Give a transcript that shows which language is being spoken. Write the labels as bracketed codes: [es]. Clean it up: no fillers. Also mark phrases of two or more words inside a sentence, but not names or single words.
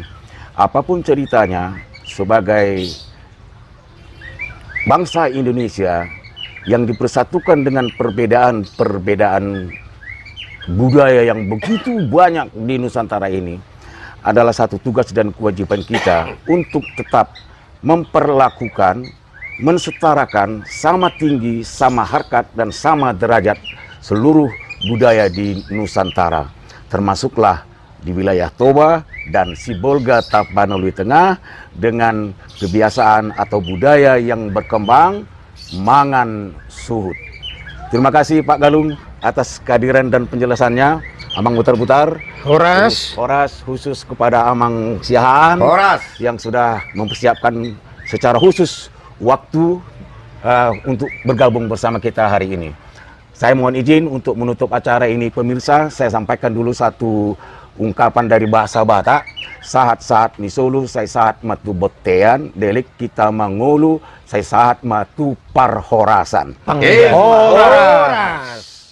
[id] Apapun ceritanya, sebagai bangsa Indonesia yang dipersatukan dengan perbedaan budaya yang begitu banyak di Nusantara ini, adalah satu tugas dan kewajiban kita untuk tetap memperlakukan, mensetarakan sama tinggi, sama harkat, dan sama derajat seluruh budaya di Nusantara. Termasuklah di wilayah Toba, dan Sibolga Tapanuli Tengah dengan kebiasaan atau budaya yang berkembang [bbc] mangan suhut. [id] Terima kasih Pak Galung atas kehadiran dan penjelasannya. Amang Butar-Butar, Horas. Horas khusus kepada Amang Siahaan Horas. yang sudah mempersiapkan secara khusus waktu untuk bergabung bersama kita hari ini. Saya mohon izin untuk menutup acara ini pemirsa, saya sampaikan dulu satu ungkapan dari bahasa Batak. [bbc] Sahat-sahat misulu, saya sahat matu botean, delik kita mangulu, saya sahat matu parhorasan. [id] Horas.